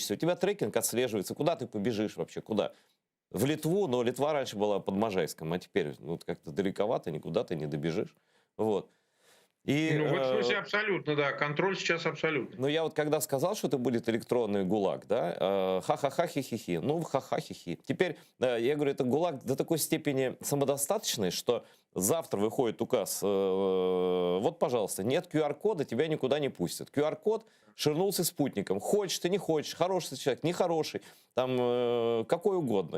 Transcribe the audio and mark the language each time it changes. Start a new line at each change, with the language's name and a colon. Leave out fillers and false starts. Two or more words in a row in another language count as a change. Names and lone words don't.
Russian: У тебя трекинг отслеживается. Куда ты побежишь вообще? Куда? В Литву, но Литва раньше была под Можайском, а теперь ну, как-то далековато, никуда ты не добежишь. Вот. И, Ну, в этом смысле абсолютно, да. Контроль сейчас абсолютный. но я вот когда сказал, что это будет электронный ГУЛАГ, да, ха-ха-ха, хи-хи-хи, ну, ха-ха, хи-хи. Теперь, я говорю, это ГУЛАГ до такой степени самодостаточный, что завтра выходит указ, вот, пожалуйста, нет QR-кода, тебя никуда не пустят. QR-код ширнулся спутником. Хочешь ты, не хочешь, хороший ты человек, нехороший, там, какой угодно.